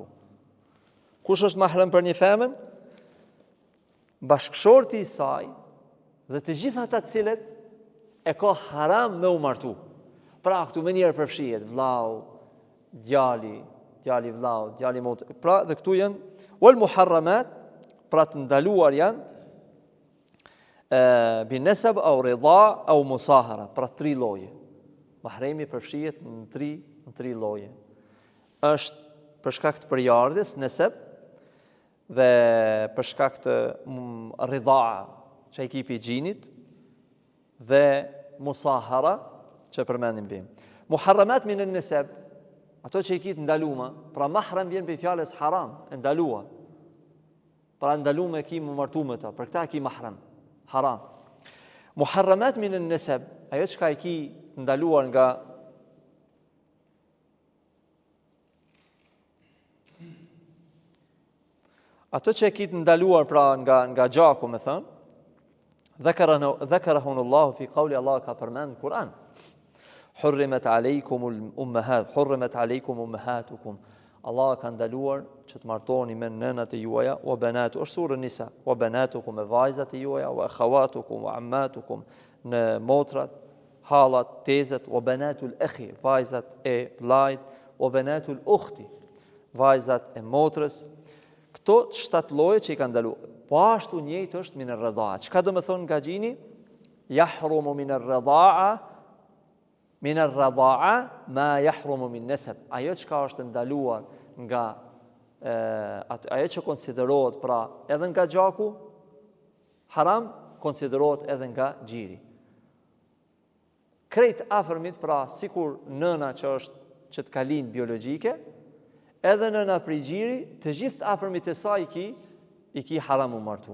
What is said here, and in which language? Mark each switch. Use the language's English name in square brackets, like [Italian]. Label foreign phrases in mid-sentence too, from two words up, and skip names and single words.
[Albanian] Kush është mahram për një femën? Bashkëshorti i saj dhe të gjithë ata të cilët e ka haram me u martu. Pra këtu më njëherë përfshihet vllau, djali vllau, djali motë. Pra dhe këtu janë [Arabic] والمحرمات, [Albanian] pra të ndaluar janë [Arabic] بنسب أو رضاع أو مصاهرة, [Albanian] pra tri lloje. Mahremi përfshihet në tri lloje. Është për shkak të përjardhjes, nasab, dhe për shkak të ridha, që ekipi i gjinit, dhe musahara, që përmendim bim. [Arabic] محرمات من النسب, [Albanian] ato që i kitë ndaluma, pra mahram vjen për fjalës haram, ndalua. Pra ndaluar ki më martu me ta, për këta ki mahram, haram. [Arabic] محرمات من النسب, [Albanian] ajo çka e ki ndaluar nga ato që e ki ndaluar pra nga gjaku, me thënë, [Arabic] ذكرهن الله في قول الله [Albanian] ka përmend në [Arabic] Kur'an. حرمت عليكم الأمهات حرمت عليكم أمهاتكم. [Albanian] Allah ka ndaluar që të martoni me nënat e juaja, [Arabic] وبنات, [Albanian] është surë Nisa, [Arabic] وبناتكم [Albanian] me vajzat e juaja, [Arabic] وأخواتكم وعماتكم [Albanian] në motrat, hallat, tezet, [Arabic] وبنات الأخ, [Albanian] vajzat e vllajt, [Arabic] وبنات الأخت, [Albanian] vajzat e motrës. Këto 7 lloje që i kanë ndaluar. Po ashtu njëjtë është [Arabic] من الرضاعة. [Albanian] Çka do të thonë nga gjini? [Arabic] يحرم من الرضاعة ما يحرم من نسب. [Albanian] Ajo çka është ndaluar nga ajo që konsiderohet pra edhe nga gjaku haram, konsiderohet edhe nga gjiri. Krejt afërmit pra sikur nëna që të ka lind biologjike, edhe nëna prej gjiri, të gjithë afërmit e saj i ki haram u martu.